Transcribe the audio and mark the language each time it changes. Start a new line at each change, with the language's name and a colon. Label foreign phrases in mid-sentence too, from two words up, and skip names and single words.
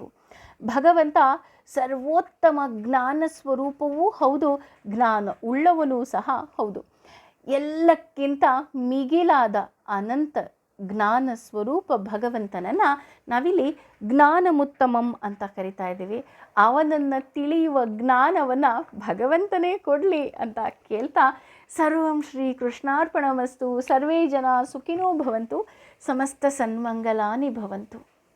Kannada: ಭಗವಂತ ಸರ್ವೋತ್ತಮ ಜ್ಞಾನ ಸ್ವರೂಪವೂ ಹೌದು, ಜ್ಞಾನ ಉಳ್ಳವನೂ ಸಹ ಹೌದು. ಎಲ್ಲಕ್ಕಿಂತ ಮಿಗಿಲಾದ ಅನಂತ ಜ್ಞಾನ ಸ್ವರೂಪ ಭಗವಂತನನ್ನು ನಾವಿಲ್ಲಿ ಜ್ಞಾನಮುತ್ತಮಂ ಅಂತ ಕರಿತಾ ಇದ್ದೀವಿ. ಅವನನ್ನು ತಿಳಿಯುವ ಜ್ಞಾನವನ್ನು ಭಗವಂತನೇ ಕೊಡಲಿ ಅಂತ ಕೇಳ್ತಾ,
Sanskrit: ಸರ್ವಂ ಶ್ರೀ ಕೃಷ್ಣಾರ್ಪಣಮಸ್ತು. ಸರ್ವೇ ಜನ ಸುಖಿನೋ ಭವಂತು. ಸಮಸ್ತ ಸನ್ಮಂಗಲಾನಿ ಭವಂತು.